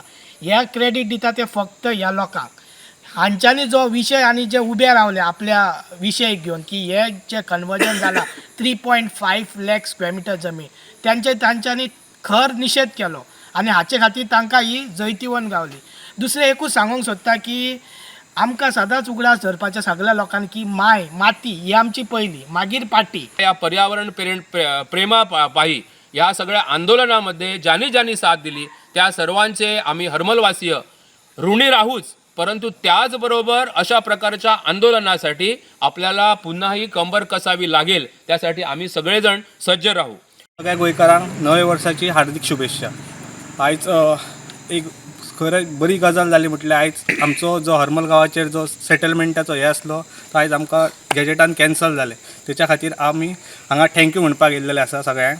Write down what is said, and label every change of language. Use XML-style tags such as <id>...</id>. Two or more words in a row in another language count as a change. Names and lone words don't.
<kok>ह्या क्रेडीट दिता ते फक्त ह्या लोकांक. हांच्यांनी जो विशय आनी जे उबे रावले आपल्या विशय घेवन की हे जे कन्वर्जन जाला 3.5 लाख स्क्वेअर मिटर जमीन तांच्यांनी खर निशेध केलो आनी हाचे खातीर तांकां ही जैतिवंत गावली. दुसरें एकूच सांगूंक सोदता की आमकां सदांच उगडास धरपाच्या सगळ्या लोकांनी की माती ही आमची पहिली, मागीर पाटी.</kok> <mr>या पर्यावरण प्रेमापायी या सगळ्या आंदोलनामध्ये ज्यांनी साथ दिली त्या सर्वांचे आम्ही हरमलवासीय ऋणी राहूच, परंतु त्याचबरोबर अशा प्रकारच्या आंदोलनासाठी आपल्याला पुन्हाही कंबर कसावी लागेल. त्यासाठी आम्ही सगळेजण सज्ज राहू.</mr> <kok>सगळ्या गोंयकारांक नव्या वर्साची हार्दिक शुभेच्छा. आयज एक खरें बरी गजाल जाली म्हटल्यार आयज आमचो जो हरमल गांवाचेर जो सेटलमेंटाचो हे आसलो तो आयज आमकां गॅजेटान कॅन्सल जालें. तेच्या खातीर आमी हांगा थँक्यू म्हणपाक येयल्लेले आसा सगळ्यांक.</kok>